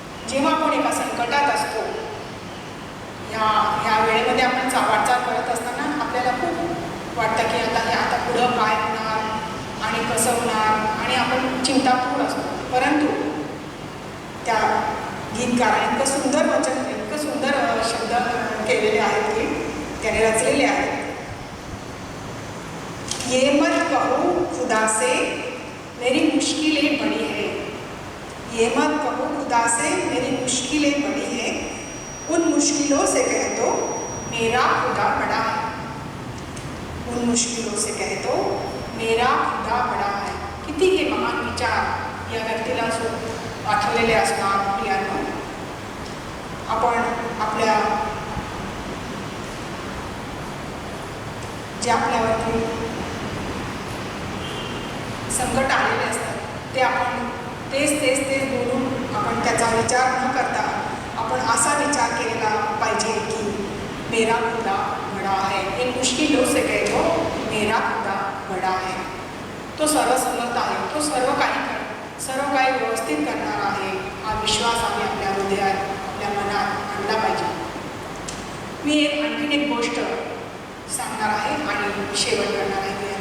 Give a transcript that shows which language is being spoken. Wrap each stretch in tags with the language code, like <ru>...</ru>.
<mr>जेव्हा आपण एका संकटात असतो, ह्या वेळेमध्ये आपण वाटचाल करत असताना आपल्याला खूप वाटतं की आता पुढं काय होणार आणि कसं होणार आणि आपण चिंतापूर असतो. परंतु त्या गीतकाराने इतकं सुंदर शब्द केलेले आहेत की त्याने रचलेले आहेत.</mr> <hi>ये मत कहो खुदा से मेरी मुश्किलें बड़ी है, ये मत कहो खुदा से मेरी मुश्किलें बड़ी है, उन मुश्किलों से कह दो मेरा खुदा बड़ा है, उन मुश्किलों से कह दो मेरा खुदा बड़ा है.</hi> <mr>किती हे महान विचार या व्यक्तीला आठवलेले असणार प्रियांनो. आपण आपल्या जे आपल्यावरती संकट आलेले असतात ते आपण तेच बोलून आपण त्याचा विचार न करता आपण असा विचार केला पाहिजे की</mr> <hi>मेरा खुदा बड़ा है. इन मुश्किलों से कह दो मेरा खुदा बड़ा है.</hi> <mr>तो सर्वसमर्थ आहे, तो सर्व काही व्यवस्थित करणार आहे. हा विश्वास आम्ही आपल्या हृदयात आपल्या मनात आणला पाहिजे. मी आणखीन एक गोष्ट सांगणार आहे आणि शेवट करणार आहे.</mr>